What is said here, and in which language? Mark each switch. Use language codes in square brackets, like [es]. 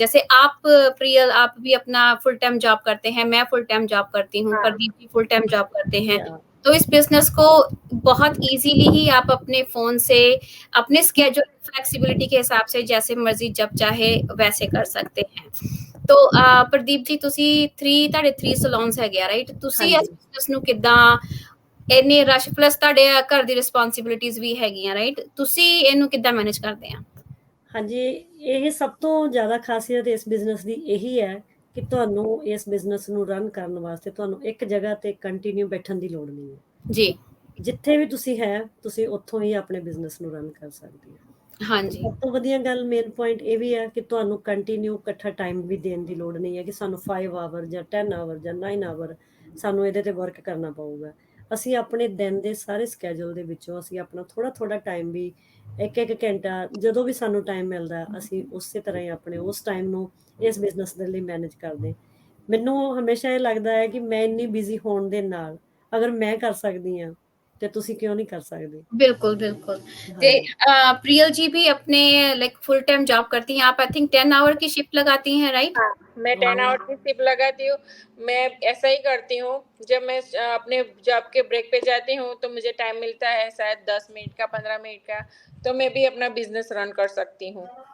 [hi] जैसे आप प्रियल आप भी अपना फुल टाइम जॉब करते हैं, मैं फुल टाइम जॉब करती हूँ, हाँ। Pradeep ji full time job करते हैं। या तो इस बिज़नेस को बहुत ईज़िली ही आप अपने फ़ोन से, अपने स्केड्यूल फ्लेक्सिबिलिटी के हिसाब से जैसे मर्ज़ी जब चाहे वैसे कर सकते हैं। [pa] तो ਪ੍ਰਦੀਪ ਜੀ ਤੁਸੀਂ 3 ਤੁਹਾਡੇ 3 ਸੈਲੂਨਸ ਹੈਗੇ ਆ ਰਾਈਟ? ਤੁਸੀਂ ਇਸ ਹਾਂਜੀ ਬਿਜ਼ਨਸ ਨੂੰ ਕਿੱਦਾਂ ਇੰਨੇ ਰਸ਼ ਪਲੱਸ ਤੁਹਾਡੇ ਘਰ ਦੀ ਰਿਸਪੌਂਸਿਬਿਲਿਟੀਜ਼ ਵੀ ਹੈਗੀਆਂ ਰਾਈਟ? ਤੁਸੀਂ ਇਹਨੂੰ ਕਿੱਦਾਂ ਮੈਨੇਜ ਕਰਦੇ ਆ? ਹਾਂਜੀ ਇਹ ਸਭ ਤੋਂ ਜ਼ਿਆਦਾ ਖਾਸੀਅਤ ਇਸ ਬਿਜ਼ਨਸ ਦੀ ਇਹੀ ਹੈ ਕਿ ਤੁਹਾਨੂੰ ਇਸ ਬਿਜ਼ਨਸ ਨੂੰ ਰਨ ਕਰਨ ਵਾਸਤੇ ਤੁਹਾਨੂੰ ਇੱਕ ਜਗ੍ਹਾ ਤੇ ਕੰਟੀਨਿਊ ਬੈਠਣ ਦੀ ਲੋੜ ਨਹੀਂ ਹੈ। ਜੀ, ਜਿੱਥੇ ਵੀ ਤੁਸੀਂ ਹੈ ਤੁਸੀਂ ਉੱਥੋਂ ਹੀ ਆਪਣੇ ਬਿਜ਼ਨਸ ਨੂੰ ਰਨ ਕਰ ਸਕਦੇ ਹੋ। ਹਾਂਜੀ, ਸਭ ਤੋਂ ਵਧੀਆ ਗੱਲ ਮੇਨ ਪੁਆਇੰਟ ਇਹ ਵੀ ਹੈ ਕਿ ਤੁਹਾਨੂੰ ਕੰਟੀਨਿਊ ਇਕੱਠਾ ਟਾਈਮ ਵੀ ਦੇਣ ਦੀ ਲੋੜ ਨਹੀਂ ਹੈ ਕਿ ਸਾਨੂੰ 5 ਆਵਰ ਜਾਂ 10 ਆਵਰ ਜਾਂ 9 ਆਵਰ ਸਾਨੂੰ ਇਹਦੇ ਤੇ ਵਰਕ ਕਰਨਾ ਪਊਗਾ। ਅਸੀਂ ਆਪਣੇ ਦਿਨ ਦੇ ਸਾਰੇ ਸਕੇਜੂਲ ਦੇ ਵਿੱਚੋਂ ਅਸੀਂ ਆਪਣਾ ਥੋੜਾ ਟਾਈਮ ਵੀ ਇੱਕ ਇੱਕ ਘੰਟਾ ਜਦੋਂ ਵੀ ਸਾਨੂੰ ਟਾਈਮ ਮਿਲਦਾ ਅਸੀਂ ਉਸੇ ਤਰ੍ਹਾਂ ਹੀ ਆਪਣੇ ਉਸ ਟਾਈਮ ਨੂੰ ਇਸ ਬਿਜ਼ਨਸ ਦੇ ਲਈ ਮੈਨੇਜ ਕਰਦੇ। ਮੈਨੂੰ ਹਮੇਸ਼ਾ ਇਹ ਲੱਗਦਾ ਹੈ ਕਿ ਮੈਂ ਇੰਨੀ ਬਿਜ਼ੀ ਹੋਣ ਦੇ ਨਾਲ ਅਗਰ ਮੈਂ ਕਰ ਸਕਦੀ ਹਾਂ ਤੇ ਤੁਸੀਂ ਕਿਉਂ [hi] नहीं कर सकते। बिल्कुल, बिल्कुल। हाँ ते जी। प्रियल जी भी अपने लाइक फुल टाइम जॉब करती हैं, आप आई थिंक 10 आवर की शिफ्ट लगाती हैं राइट? हाँ, मैं 10 आवर की शिफ्ट लगाती हूँ। मैं ऐसा ही करती हूँ, जब मैं अपने जॉब के ब्रेक पे जाती हूँ, तो मुझे टाइम मिलता है शायद 10 मिनट का, 15 मिनट का, तो मैं भी अपना बिज़नेस रन कर सकती हूँ।